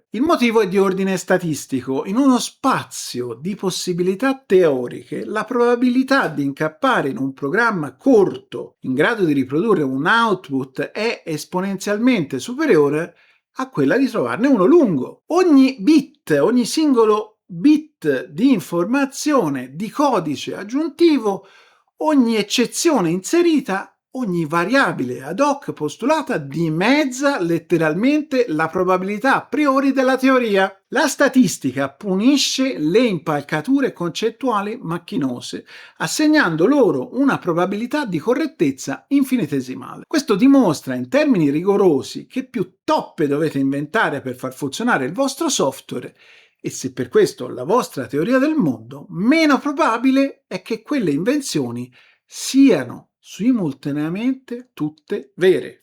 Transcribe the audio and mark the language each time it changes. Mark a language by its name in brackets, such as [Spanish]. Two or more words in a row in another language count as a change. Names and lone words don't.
[Italian] Il motivo è di ordine statistico. In uno spazio di possibilità teoriche, la probabilità di incappare in un programma corto in grado di riprodurre un output è esponenzialmente superiore a quella di trovarne uno lungo. Ogni singolo bit di informazione, di codice aggiuntivo, ogni eccezione inserita, ogni variabile [Latin] ad hoc [Italian] postulata dimezza letteralmente la probabilità [Latin] a priori [Italian] della teoria. La statistica punisce le impalcature concettuali macchinose, assegnando loro una probabilità di correttezza infinitesimale. Questo dimostra in termini rigorosi che più toppe dovete inventare per far funzionare il vostro software E se per questo la vostra teoria del mondo, meno probabile è che quelle invenzioni siano simultaneamente tutte vere.